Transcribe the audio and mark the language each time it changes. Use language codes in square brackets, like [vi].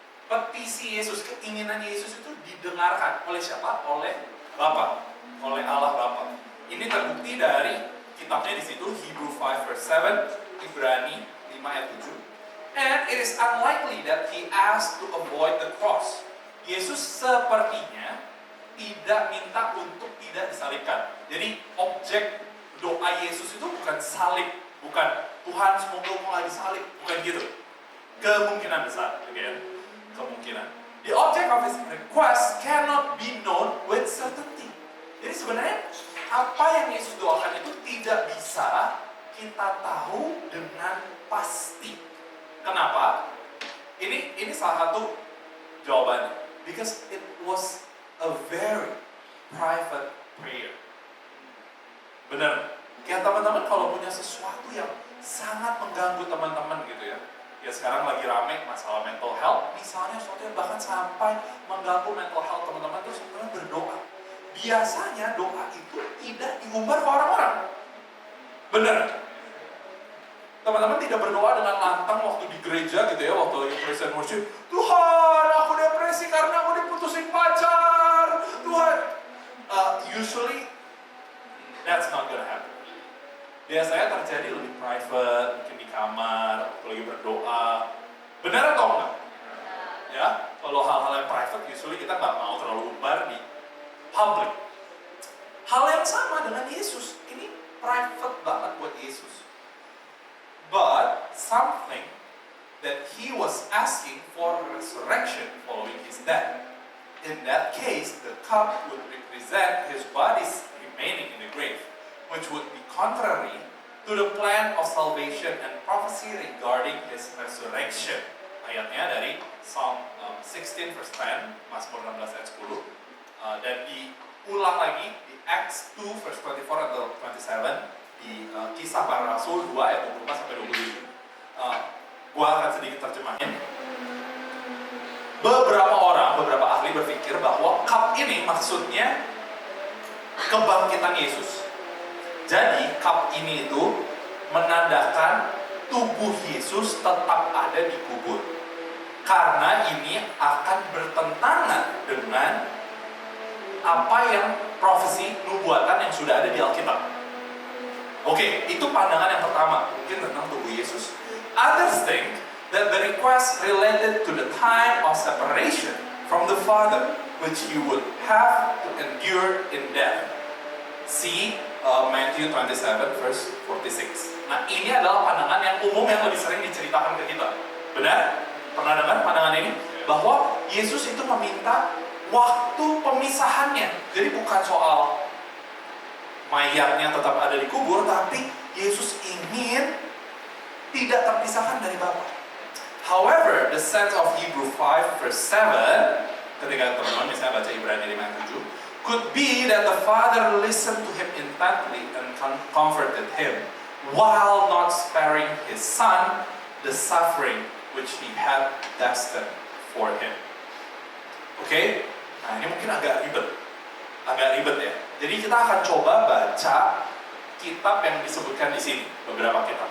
[id] Petisi Yesus, keinginan Yesus itu didengarkan oleh siapa? Oleh Bapa, oleh Allah Bapa. Ini terbukti dari kitabnya di situ, [en] Hebrew 5 verse 7, [id] Ibrani 5 ayat 7. [en] And it is unlikely that he asked to avoid the cross. [id] Yesus sepertinya tidak minta untuk tidak disalibkan. Jadi objek doa Yesus itu bukan salib, bukan Tuhan semoga mau nggak disalib, bukan gitu. Kemungkinan besar, again, kemungkinan. [en] The object of his request cannot be known with certainty. [id] Jadi sebenarnya apa yang Yesus doakan itu tidak bisa kita tahu dengan pasti. Kenapa? Ini salah satu jawabannya. [en] Because it was a very private prayer. [id] Benar. Kayak teman-teman kalau punya sesuatu yang sangat mengganggu teman-teman gitu ya. Ya sekarang lagi rame masalah mental health. Misalnya sesuatu yang bahkan sampai mengganggu mental health teman-teman, terus teman-teman berdoa. Biasanya doa itu tidak diumbar ke orang-orang. Benar. Teman-teman tidak berdoa dengan lantang waktu di gereja gitu ya, waktu lagi praise and worship. Tuhan, aku depresi karena aku diputusin pacar. [en] Tuhan, usually that's not gonna happen. [id] Biasanya terjadi lebih private, mungkin di kamar, waktu lagi berdoa. Benar atau enggak? Ya, kalau hal-hal yang private, usually kita nggak mau terlalu umbar di public. Hal yang sama dengan Yesus, ini private banget buat Yesus. [en] But something that he was asking for resurrection following his death. In that case, the cup would represent his body's remaining in the grave, which would be contrary to the plan of salvation and prophecy regarding his resurrection. [id] Ayatnya dari [en] Psalm 16 verse 10, [id] Mazmur 16 ayat 10, dan diulang lagi di [en] Acts 2 verse 24 [id] atau 27, di Kisah Para Rasul 2 ayat 24 sampai 27. Gua akan sedikit terjemahin. Beberapa ahli berpikir bahwa cup ini maksudnya kebangkitan Yesus. Jadi cup ini itu menandakan tubuh Yesus tetap ada di kubur. Karena ini akan bertentangan dengan apa yang profesi nubuatan yang sudah ada di Alkitab. Oke, itu pandangan yang pertama, mungkin tentang tubuh Yesus. [en] Others think that the request related to the time of separation from the Father, which he would have to endure in death. See Matthew 27 verse 46. [id] Nah, ini adalah pandangan yang umum yang lebih sering diceritakan ke kita. Benar? Pernah dengar pandangan ini? Bahwa Yesus itu meminta waktu pemisahannya. Jadi bukan soal mayatnya tetap ada di kubur, tapi Yesus ingin tidak terpisahkan dari Bapa. [en] However, the sense of Hebrew 5 verse 7, [id] ketika teman-teman misalnya baca Ibrani 5:7, [en] could be that the Father listened to him intently and comforted him, while not sparing his Son the suffering which he had destined for him. [id] Oke? Nah, ini mungkin agak ribet ya. Jadi kita akan coba baca kitab yang disebutkan di sini, beberapa kitab.